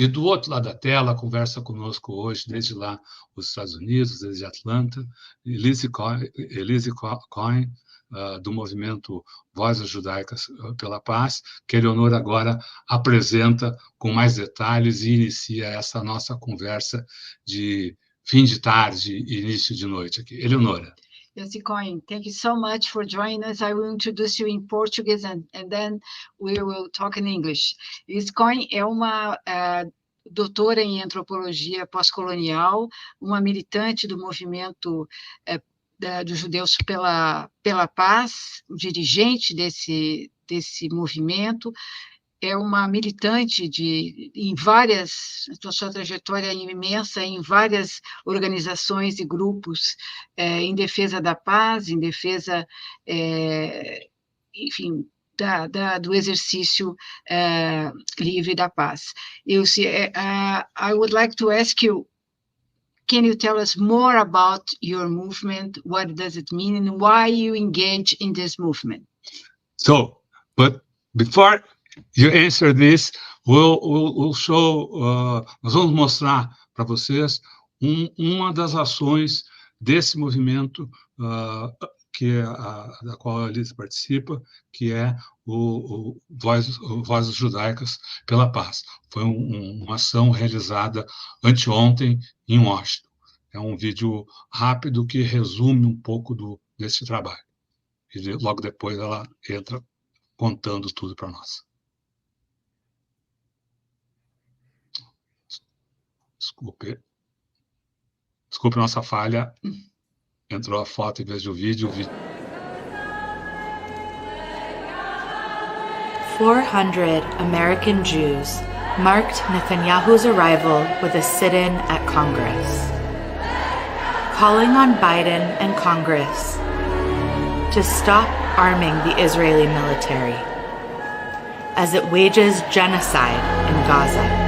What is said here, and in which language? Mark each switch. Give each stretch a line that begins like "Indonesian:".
Portuguese: E do outro lado da tela, conversa conosco hoje, desde lá, os Estados Unidos, desde Atlanta, Ilisse Cohen, do movimento Vozes Judaicas pela Paz, que a Eleonora agora apresenta com mais detalhes e inicia essa nossa conversa de fim de tarde e início de noite aqui. Eleonora.
English: Ilisse Cohen, thank you so much for joining us. I will introduce you in Portuguese and then we will talk in English.
Portuguese: Ilisse Cohen é uma doutora em antropologia pós-colonial, uma militante do movimento dos judeus pela paz, dirigente desse movimento. É uma militante em várias, sua trajetória é imensa, em várias organizações e grupos em defesa da paz, em defesa, enfim, do exercício livre da paz.
English: I would like to ask you, can you tell us more about your movement? What does it mean and why you engage in this movement? So, but before you answer this, we'll show,
Portuguese: nós vamos mostrar para vocês uma das ações desse movimento da qual a Ilisse participa, que é o Vozes Judaicas pela Paz. Foi uma ação realizada anteontem em Washington. É um vídeo rápido que resume um pouco desse trabalho. E logo depois ela entra contando tudo para nós. Desculpe nossa falha. Entrou a foto em vez do vídeo.
English: 400 American Jews marked Netanyahu's arrival with a sit-in at Congress, calling on Biden and Congress to stop arming the Israeli military as it wages genocide in Gaza.